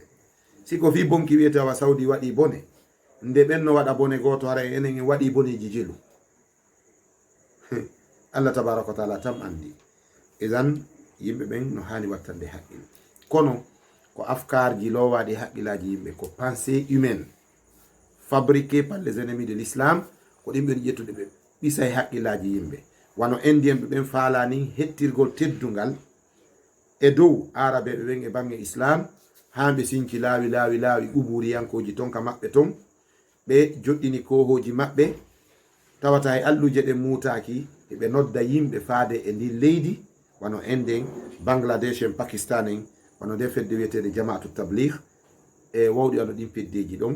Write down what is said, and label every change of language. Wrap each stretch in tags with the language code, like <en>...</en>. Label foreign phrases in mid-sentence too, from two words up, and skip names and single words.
<ff>siko fi bonki wiyete wa Saudi waɗi bone, nde ɓenno waɗa bone goto hara enen en waɗi boneji jelu.</ff> <ar>الله تبارك وتعالى tam andi.</ar> <ff>idan yimɓe ɓen no hani wattande haqqil, kono ko afkarji lowaɗi haqqillaji yimɓe, ko</ff> <fr>pensée humaine fabriqué par les ennemis de l'islam,</fr> <ff>ko ɗimɓe ƴettude ɓe ɓisay haqqillaji yimɓe. wano indien ɓe ɓen falani hettirgol teddungal e dow arabeɓe ɓen e bange islam, hamɓe sinci laawi ɓuɓuriyankoji ton ka maɓɓe ton, ɓe joɗɗini kohoji maɓɓe, tawata hay alluje ɗe mutaki eɓe nodda yimɓe faade e ndin leydi, wano Inde en, Bangladesh en, Pakistan en, wano nde fedde wiyetede Jamaatu Tabligh e wawɗi ano ɗin peddeji ɗon.</ff>